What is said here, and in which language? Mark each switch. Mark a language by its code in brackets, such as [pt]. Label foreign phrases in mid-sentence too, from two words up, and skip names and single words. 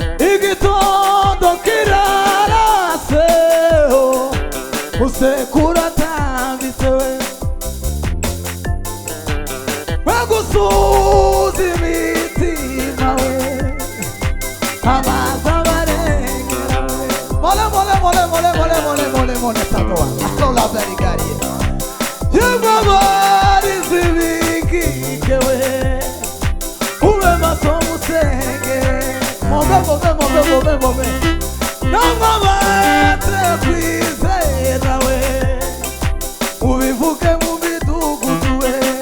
[rw] Igitondo kirarase, oh, usekura atambitse we. We gusuza imitima we, amazi abarengera we. Mole, mole, mole, mole, mole, mole, mole, mole, tato wa. Ato la berigari. Yemwe abarizi b'inkike we, ube maso musenge. [en] Move, move, move, move, move. [rw] Namwe abahetse kwizera we, ubivuge mu midugudu we.